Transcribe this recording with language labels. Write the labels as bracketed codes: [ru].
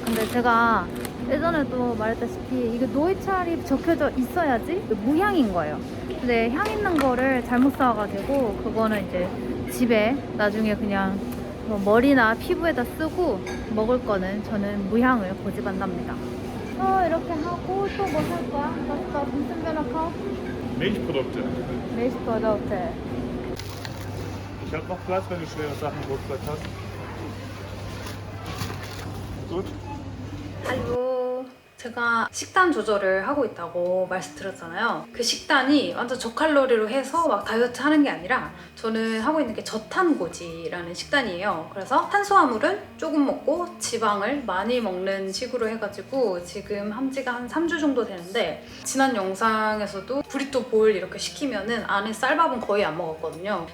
[ko] 근데 제가 예전에도 말했다시피 이게 노이트랄이 적혀져 있어야지 무향인 거예요. 근데 향 있는 거를 잘못 사와가지고 그거는 이제 집에 나중에 그냥 뭐 머리나 피부에다 쓰고 먹을 거는 저는 무향을 고집한답니다. 이렇게 하고 또 뭐 살 거야? [de] Was müssen wir noch kaufen? Milchprodukte. Milchprodukte. Ich habe noch Platz, wenn du schwere Sachen im Rucksack hast. Gut? 할로. [ko] 제가 식단 조절을 하고 있다고 말씀드렸잖아요. 그 식단이 완전 저칼로리로 해서 막 다이어트 하는 게 아니라 저는 하고 있는 게 저탄고지라는 식단이에요. 그래서 탄수화물은 조금 먹고 지방을 많이 먹는 식으로 해가지고 지금 한 지가 한 3주 정도 되는데 지난 영상에서도 브리또 볼 이렇게 시키면은 안에 쌀밥은 거의 안 먹었거든요.